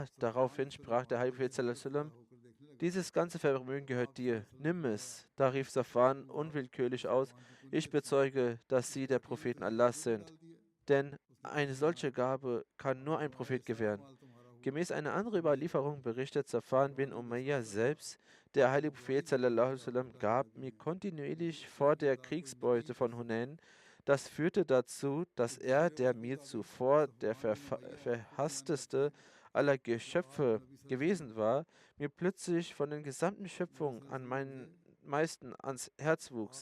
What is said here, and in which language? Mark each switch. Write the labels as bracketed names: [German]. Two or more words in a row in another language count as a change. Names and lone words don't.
[German] Daraufhin sprach der Heilige Prophet sallam: Dieses ganze Vermögen gehört dir, nimm es. Da rief Safwan unwillkürlich aus: Ich bezeuge, dass Sie der Propheten Allahs sind. Denn eine solche Gabe kann nur ein Prophet gewähren. Gemäß einer anderen Überlieferung berichtet Safwan bin Umayyah selbst: Der heilige Prophet [Arabic] صلى الله عليه وسلم [German] gab mir kontinuierlich vor der Kriegsbeute von Hunain. Das führte dazu, dass er, der mir zuvor der verhassteste aller Geschöpfe gewesen war, mir plötzlich von den gesamten Schöpfungen an meinen meisten ans Herz wuchs.